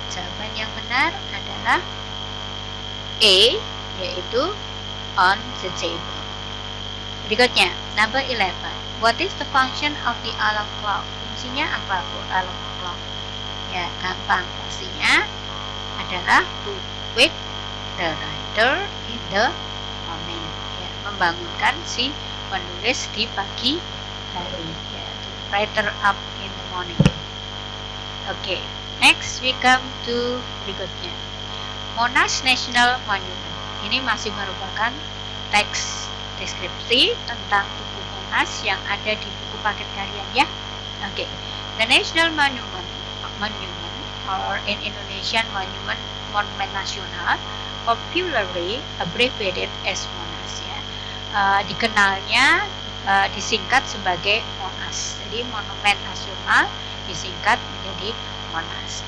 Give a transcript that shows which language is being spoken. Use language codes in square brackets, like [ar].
[id] Jawaban yang benar adalah A, yaitu [en] on the table. [id] Berikutnya, number 11. [en] What is the function of the alarm clock? [id] Fungsinya apa [en] for alarm clock? [id] Ya, gampang. Fungsinya adalah [en] to wake the writer in the morning. [id] Ya, membangunkan si penulis di pagi hari. [en] Ya, to writer up in the morning. Oke, next we come to [id] berikutnya. [en] Monash National Monument. [id] Ini masih merupakan teks deskripsi tentang tugu Monas yang ada di buku paket kalian ya. Oke. [en] The National Monument or in Indonesian Monument Nasional, popularly abbreviated as Monas ya. [id] Dikenalnya disingkat sebagai Monas. Jadi monumen nasional disingkat menjadi Monas.